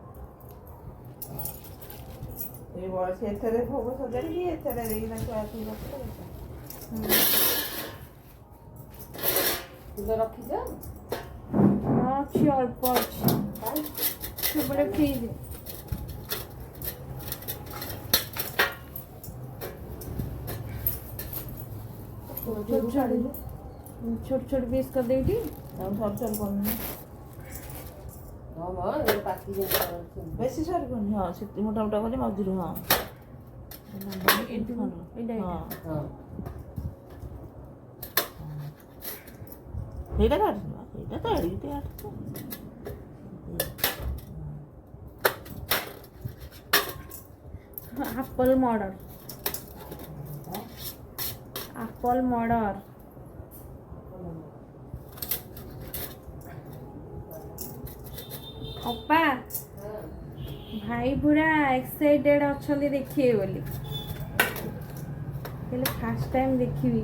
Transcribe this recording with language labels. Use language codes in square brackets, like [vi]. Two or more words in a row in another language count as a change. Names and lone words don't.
[or] ଏ ବୟସ ଏଥିରେ ଭୋଗ ସଜାଡ଼ିକି ଏଥିରେ ଦେଇକିନା ଖୁଆଖୁଇ ରଖିଲେ ଫୁଲ ରଖିଛ ଅଛି ଅଳ୍ପ ଅଛି ସେପଟେ ଫ୍ରିଜ୍ [hi] छोट छोट पीस कर देगी [or] ଛୋଟ ଛୋଟ କରୁନି ପାତି ବେଶୀ ସରି କରୁନି ହଁ ସେଠି ମୋଟା ମୋଟା କରି ମଝିରୁ ହଁ ସେଇଟା କାଟିବା ସେଇଟା ତ ଏଡ଼ିକି କାଟିବା [en] apple murder [or] ଅପା ଭାଇ ପୁରା ଏକ୍ସାଇଟେଡ୍ ଅଛନ୍ତି ଦେଖିବେ ବୋଲି ହେଲେ [en] first time [or] ଦେଖିବି